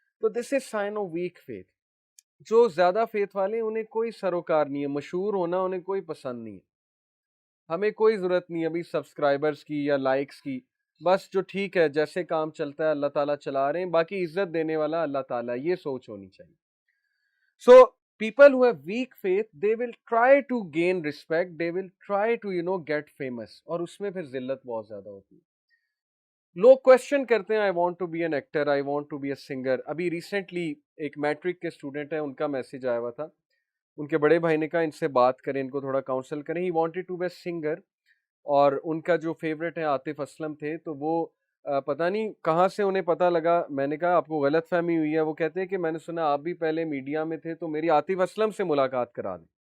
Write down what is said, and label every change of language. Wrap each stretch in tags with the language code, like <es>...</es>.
<ur>تو</ur> <en>This is sign of weak faith.</en> <ur>جو زیادہ فیتھ والے انہیں کوئی سروکار نہیں ہے, مشہور ہونا انہیں کوئی پسند نہیں ہے. ہمیں کوئی ضرورت نہیں ہے ابھی سبسکرائبرز کی یا لائکس کی, بس جو ٹھیک ہے جیسے کام چلتا ہے اللہ تعالیٰ چلا رہے ہیں, باقی عزت دینے والا اللہ تعالیٰ, یہ سوچ ہونی چاہیے.</ur> <en>so people who have weak faith, they will try to gain respect, they will try to get famous,</en> <ur>اور اس میں پھر ذلت بہت زیادہ ہوتی ہے. لوگ کوشچن کرتے ہیں,</ur> <en>I want to be an actor, I want to be a singer.</en> <ur>ابھی ریسنٹلی ایک میٹرک کے اسٹوڈنٹ ہیں, ان کا میسج آیا ہوا تھا, ان کے بڑے بھائی نے کہا ان سے بات کریں, ان کو تھوڑا کاؤنسل کریں.</ur> <en>He wanted to be a singer,</en> <ur>اور ان کا جو فیوریٹ ہے عاطف اسلم تھے, تو وہ پتہ نہیں کہاں سے انہیں پتہ لگا. میں نے کہا آپ کو غلط فہمی ہوئی ہے. وہ کہتے ہیں کہ میں نے سنا آپ بھی پہلے میڈیا میں تھے, تو میری عاطف اسلم سے ملاقات کرا دیں.</ur>